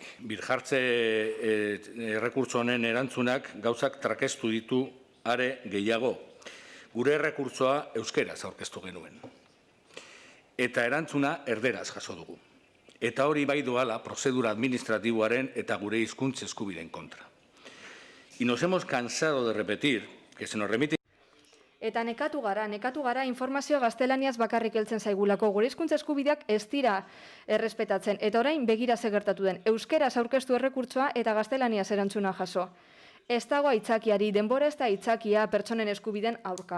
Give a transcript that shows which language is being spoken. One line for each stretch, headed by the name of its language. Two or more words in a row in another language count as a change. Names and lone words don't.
Basque: Birjartze errekurtso honen erantzunak gauzak trakestu ditu are gehiago. Gure errekurtsoa euskeraz aurkeztu genuen. Eta erantzuna erderaz jaso dugu. Eta hori bai doala prozedura administratiboaren eta gure hizkuntza eskubideen kontra.
Spanish: Y nos hemos cansado de repetir que se nos remite.
Basque: Eta nekatu gara informazioa gaztelaniaz bakarrik heltzen zaigulako. Gure hizkuntza eskubideak ez dira errespetatzen. Eta orain begira ze gertatu den. Euskeraz aurkeztu errekurtsoa eta gaztelaniaz erantzuna jaso. Ez dago aitzakiari, denbora ez da aitzakia pertsonen eskubideen aurka.